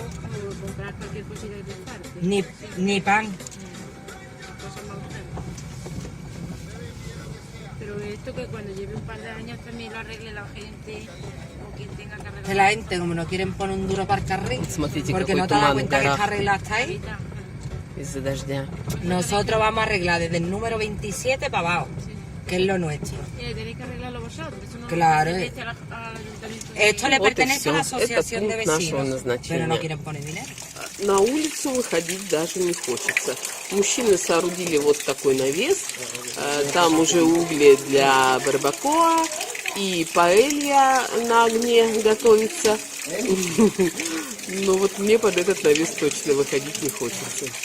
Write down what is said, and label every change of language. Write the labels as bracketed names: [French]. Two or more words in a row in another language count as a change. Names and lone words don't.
[Spanish] O comprar cualquier cosita que te falte. Ni pan. Cosas más grandes. Pero esto que cuando lleve un par de años también lo arregle la gente o quien tenga que arreglar. Que la gente, como no quieren poner un duro para el carril, [Russian] Смотрите, [Spanish] porque [Russian] какой [Spanish] no te das [Russian] туман [Spanish] cuenta [Russian] в [Spanish] que está [Russian] горах [Spanish] arreglado hasta ahí. [Russian] из-за дождя. [Spanish] Nosotros vamos a arreglar desde el número 27 para abajo, que es lo nuestro. Tenéis que arreglarlo vosotros. Eso no Claro. pertenece al ayuntamiento. Esto le [Russian] Вот и [Spanish] pertenece a la [Russian] всё. [Spanish] asociación [Russian] Это [Spanish] de [Russian] пункт нашего [Spanish] vecinos, [Russian] назначения. [Spanish] pero no quieren poner dinero. [Russian] На улицу выходить даже не хочется. Мужчины соорудили вот такой навес. Там уже угли для барбакоа и паэлья на огне готовится. Но вот мне под этот навес точно выходить не хочется.